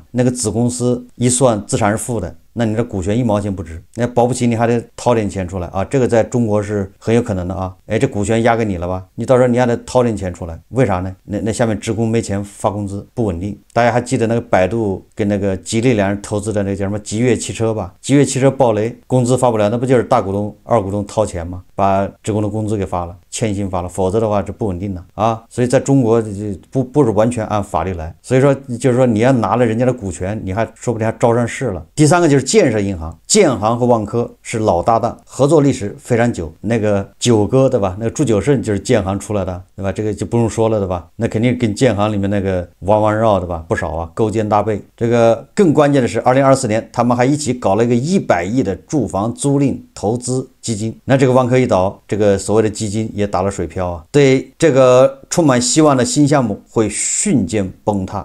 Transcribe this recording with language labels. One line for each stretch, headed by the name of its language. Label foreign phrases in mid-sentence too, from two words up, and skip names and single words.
Chinese: 那個子公司一算資產是負的，那你的股權1毛錢不值，那保不齊你還得掏點錢出來啊！這個在中國是很有可能的啊！哎，這股權押給你了吧？你到時候你還得掏點錢出來，為啥呢？那下面職工沒錢發工資，不穩定。大家還記得那個百度跟那個吉利兩人投資的那個叫什麼吉悅汽車吧？吉悅汽車暴雷，工資發不了，那不就是大股東、二股東掏錢嗎？把職工的工資給發了，欠薪发了，否則的話是不穩定的啊！所以在中國不是完全按法律來，所以說就是說你要拿了人家的股權，你還說不定還招上市了。第三個就是建設銀行，建行和萬科是老搭檔，合作歷史非常久。那個九哥對吧？那個祝久勝就是建行出來的，對吧？這個就不用說了，對吧？那肯定跟建行裡面那個彎彎繞，對吧？不少啊，勾肩搭背。這個更關鍵的是，2024年他們還一起搞了一個100億的住房租賃投資基金。那這個萬科一倒，這個所謂的基金也打了水漂啊，對這個充滿希望的新項目會瞬間崩塌。